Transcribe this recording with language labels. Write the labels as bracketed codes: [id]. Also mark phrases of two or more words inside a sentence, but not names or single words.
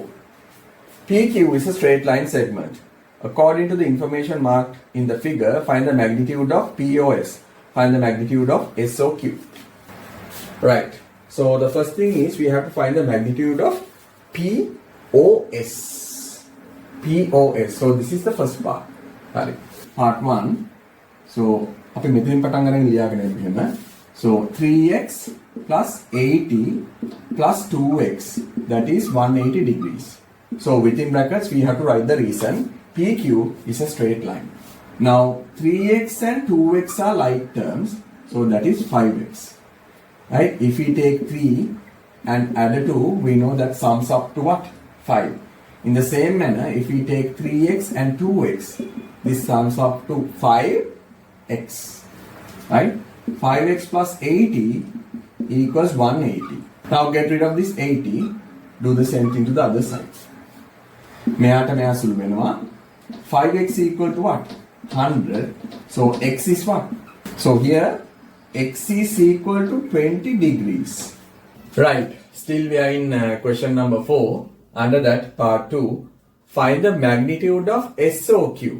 [en] PQ is a straight line segment. According to the information marked in the figure, find the magnitude of POS. Find the magnitude of SOQ. Right. So the first thing is we have to find the magnitude of POS. POS. So this is the first part. Part 1. [si] So අපි මෙතනින් පටන් අරගෙන ලියාගෙන යමු එහෙම. [en] So 3x plus 80 plus 2x, that is 180 degrees. So within brackets we have to write the reason. PQ is a straight line. Now 3x and 2x are like terms, so that is 5x. Right? If we take 3 and add a 2, we know that sums up to what? 5. In the same manner, if we take 3x and 2x, this sums up to 5x. Right? 5x plus 80 equals 180. Now get rid of this 80. Do the same thing to the other side. [si] මෙයාට මෙයා සුළු වෙනවා. [en] 5x equal to what? 100. So x is what? So here x is equal to 20 degrees. Right. Still we are in question number 4. Under that part 2, find the magnitude of SOQ.